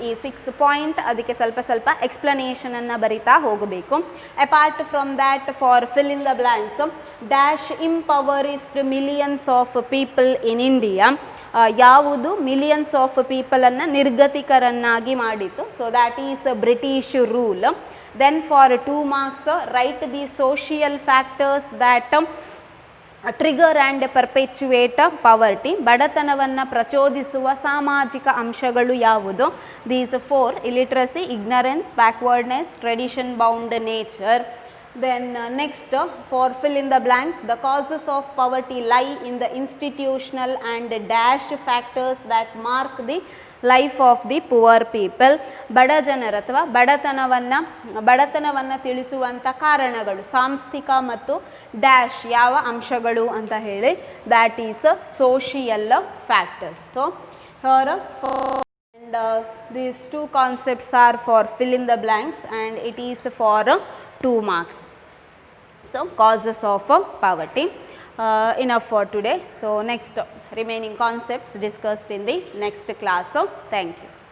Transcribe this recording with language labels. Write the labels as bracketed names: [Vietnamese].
[Kannada] ಈ 6 ಪಾಯಿಂಟ್ ಅದಕ್ಕೆ ಸ್ವಲ್ಪ ಎಕ್ಸ್ಪ್ಲನೇಷನನ್ನು ಬರಿತಾ ಹೋಗಬೇಕು. [English] Apart from that, for fill in the blanks, dash impoverished millions of people in India. [Kannada] ಯಾವುದು ಮಿಲಿಯನ್ಸ್ ಆಫ್ ಪೀಪಲನ್ನು ನಿರ್ಗತಿಕರನ್ನಾಗಿ ಮಾಡಿತು? [English] So that is British rule. Then for 2 marks, write the social factors that trigger and perpetuate poverty. [Kannada] ಬಡತನವನ್ನು ಪ್ರಚೋದಿಸುವ ಸಾಮಾಜಿಕ ಅಂಶಗಳು ಯಾವುದು? [English] These 4: illiteracy, ignorance, backwardness, tradition bound nature. Then next, for fill in the blanks, the causes of poverty lie in the institutional and dash factors that mark the life of the poor people. [Kannada] ಬಡ ಜನರ ಅಥವಾ ಬಡತನವನ್ನು ತಿಳಿಸುವಂಥ ಕಾರಣಗಳು ಸಾಂಸ್ಥಿಕ ಮತ್ತು dash ಯಾವ ಅಂಶಗಳು ಅಂತ ಹೇಳಿ, [English] That is social factors. So here and these 2 concepts are for fill in the blanks and it is for 2 marks. So causes of poverty. Enough for today. So next remaining concepts discussed in the next class. So thank you.